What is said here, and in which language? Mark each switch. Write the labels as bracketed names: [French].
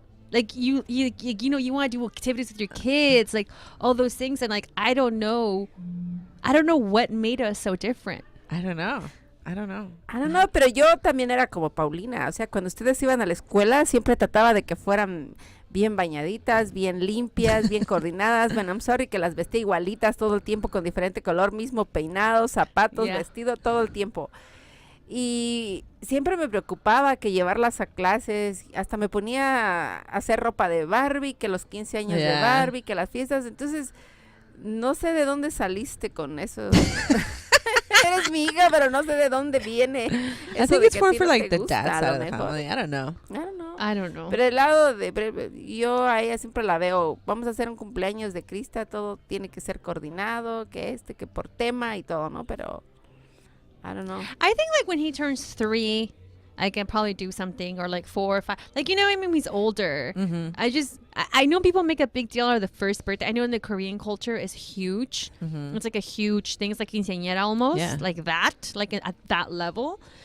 [English] Like, you want to do activities with your kids, like, all those things. And, like, I don't know what made us so different. I don't know, [Spanish] pero yo también era como Paulina. O sea, cuando ustedes iban a la escuela, siempre trataba de que fueran bien bañaditas, bien limpias, bien coordinadas. Bueno, [English] I'm sorry [Spanish] que las vestía igualitas todo el tiempo con diferente color, mismo peinado, zapatos, vestido, todo el tiempo. Y siempre me preocupaba que llevarlas a clases, hasta me ponía a hacer ropa de Barbie, que los 15 años de Barbie, que las fiestas. Entonces, no sé de dónde saliste con eso. Eres mi hija, pero no sé de dónde viene. [English] I think it's more for like the dad side of the family. I don't know. [Spanish] Pero el lado yo a ella siempre la veo, vamos a hacer un cumpleaños de Krista, todo tiene que ser coordinado, que por tema y todo, ¿no? [English] Pero I don't know. I think like when he turns 3, I can probably do something, or like 4 or 5. Like, I mean, he's older. Mm-hmm. I know people make a big deal out of the first birthday. I know in the Korean culture is huge. Mm-hmm. It's like a huge thing. It's like quinceañera almost, like that, like at that level.